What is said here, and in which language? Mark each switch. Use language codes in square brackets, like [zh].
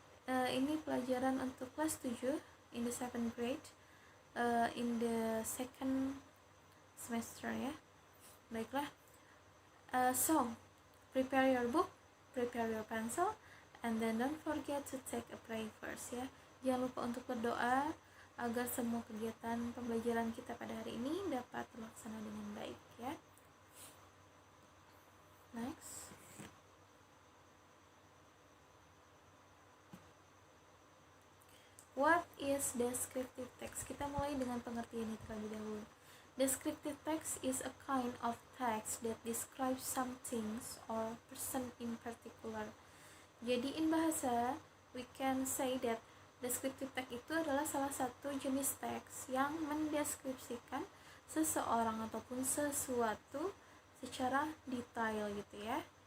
[id] Ini pelajaran untuk kelas 7 [en] in the 7th grade, in the second semester [id] ya. Baiklah. [en] So, prepare your book, prepare your pencil, and then don't forget to take a prayer first ya. [id] Jangan lupa untuk berdoa agar semua kegiatan pembelajaran kita pada hari ini dapat terlaksana dengan baik ya. [en] Next. What is descriptive text? [id] Kita mulai dengan pengertian itu terlebih dahulu. [en] Descriptive text is a kind of text that describes some things or person in particular. [id] Jadi [en] in bahasa, we can say that descriptive text [id] itu adalah salah satu jenis teks yang mendeskripsikan seseorang ataupun sesuatu secara detail gitu ya.